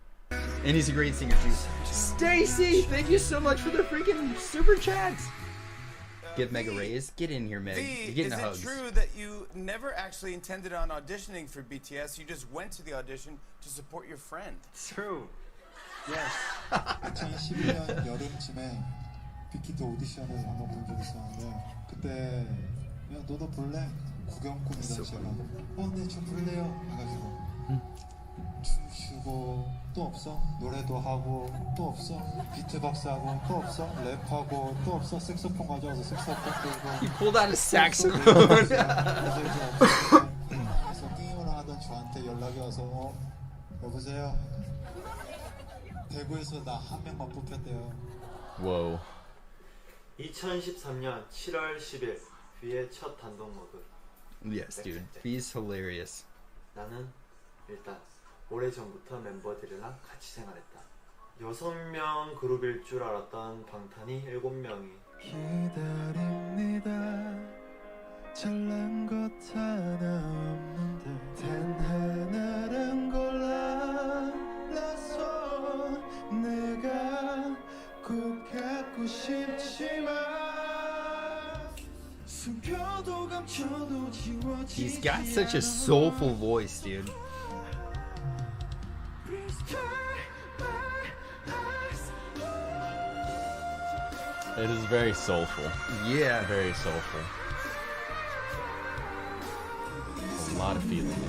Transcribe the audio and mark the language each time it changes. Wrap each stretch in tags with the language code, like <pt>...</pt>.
<en>And he's a great singer too. Stacy, thank you so much for the freaking super chats. Give Meg a raise. Get in here, Meg. V, You're getting the it hugs. true that you never actually intended on auditioning for BTS? You just went to the audition to support your friend. True. Yes.</en> <ko>2011년 여름쯤에 빅히트 오디션을 한번 본 적이 있었는데 그때 야 너도 볼래? 구경꾼이다 제가 네 저 볼래요 해가지고 춤추고 또 없어 노래도 하고 또 없어 비트박스 하고 또 없어 랩하고 또 없어 색소폰 가져와서 색소폰 들고</ko> <en>He pulled out a saxophone.</en> <ko>그래서 게임을 하던 저한테 연락이 와서 여보세요 대구에서 나 한 명만 뽑혔대요.</ko> <en>Whoa.</en> <ko>2013년 7월 10일 V의 첫 단독 녹음.</ko> <en>Yes, dude. He's hilarious.</en> <ko>나는 일단 오래전부터 멤버들이랑 같이 생활했다. 6명 그룹일 줄 알았던 방탄이 7명이 기다립니다. 잘난 것 하나 없는데 단 하나란 골라서 내가 꼭 갖고 싶지만 숨겨도 감춰도 지워지지</ko> <en>He's got such a soulful voice, dude. It is very soulful. Yeah. Very soulful. A lot of feeling.</en>